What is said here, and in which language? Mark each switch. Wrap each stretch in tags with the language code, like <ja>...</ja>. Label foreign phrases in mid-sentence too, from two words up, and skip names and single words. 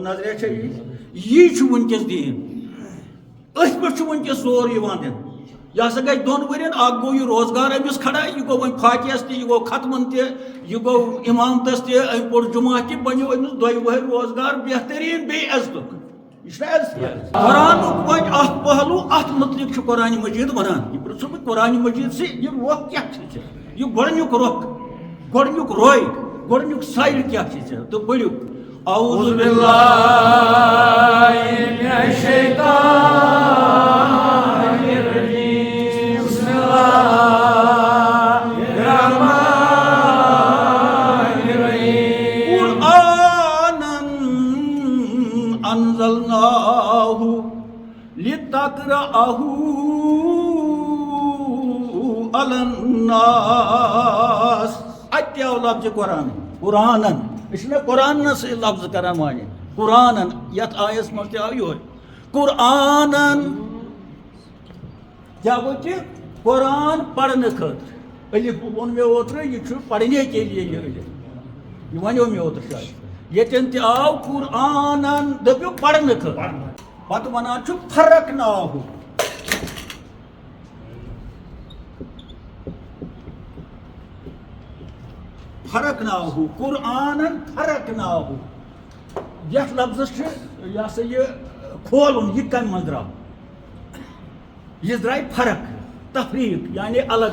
<ks>نظریہ چھےٚ یی چھُ وٕنکیٚس دیٖن أتھۍ پٮ۪ٹھ چھُ وٕنکیٚس زور یِوان دِنہٕ یہِ ہسا گژھِ 2 ؤرین اکھ گوٚو یہِ روزگار أمِس کھڑا یہِ گوٚو وۄنۍ فاتحس تہِ یہِ گوٚو ختمن تہِ یہِ گوٚو امامتس تہِ أمۍ پوٚر جُمعہ تہِ بنیو أمِس 2 ؤہٕرۍ روزگار بہتریٖن بیٚیہِ عزتُک یہِ چھُنہ عزت قرآنُک وۄنۍ اکھ پہلوٗ اتھ مُتعلق چھُ قرآنِ مجیٖد ونان یہِ پرژھو بہٕ قرآنِ مجیٖد سے یہِ رۄخ کیٛاہ چھُے ژےٚ یہِ گۄڈنیُک رۄخ گۄڈنیُک روے گۄڈنیُک سایڈ کیٛاہ چھُے ژےٚ تہٕ پٔرِو اعوذ</ks> <ar>باللہ من الشیطان الرجیم بسم اللہ الرحمن الرحیم قرآنا انزلناہ لتقرأہ علی الناس</ar> <ks>اتہِ آو لفظِ قرآن قرآنن أسۍ چھِنہ قرآنس لفظ کران مانے قرآنن یتھ آیس منٛز تہِ آو یِہوے قرآنن کیٛاہ گوٚو کہِ قرآن پرنہٕ خٲطرٕ الف ووٚن مےٚ اوترٕ یہِ چھُ</ks> <ur>پرنے کے لیے</ur> <ks>یہِ الف یہِ وَنیو مےٚ اوترٕ شاید ییٚتٮ۪ن تہِ آو قرآنن دٔپِو پرنہٕ خٲطرٕ پتہٕ ونان چھُ فرق ناہُ فرق ناہُ قرآنن فرق ناہُ یتھ لفظس چھُ یہِ ہسا یہِ کھولُن یہِ کمہِ منٛز درٛاو یہِ درٛاے فرق تفریٖق یعنی الگ</ks>